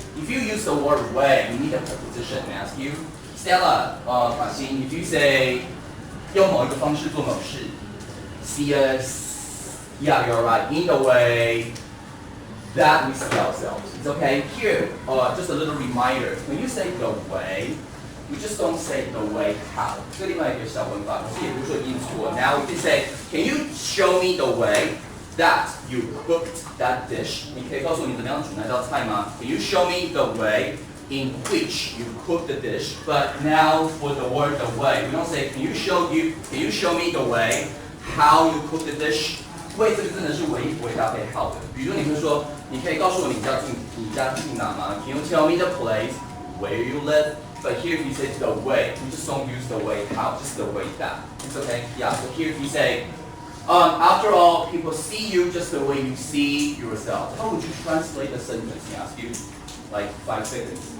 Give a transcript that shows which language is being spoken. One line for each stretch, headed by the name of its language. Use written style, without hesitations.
English: If you use the word way, you need a preposition. I ask you, Stella, if you say
Chinese: 用某一个方式做某事,
English: see us, yeah, you're right, in the way that we see ourselves. It's okay. Here, just a little reminder. When you say the way, we just don't say the way how.
Chinese: 这另外一个小文法，可是也不是说印错。
English: Now we can say, can you show me the way that you cooked that dish?
Chinese: 你可以告诉我你怎么样煮那道菜吗？
English: Can you show me the way in which you cook the dish? But now for the word the way, we don't say can you show me the way how you cook the dish?
Chinese: 为这个真的是唯一不会搭配好的。比如你会说，你可以告诉我你家住哪吗？
English: Can you tell me the place where you live? But here if you say the way, we just don't use the way how, just the way that. It's okay? Yeah, so here if you say, after all, people see you just the way you see yourself. How would you translate the sentence? I ask you, like 5 seconds.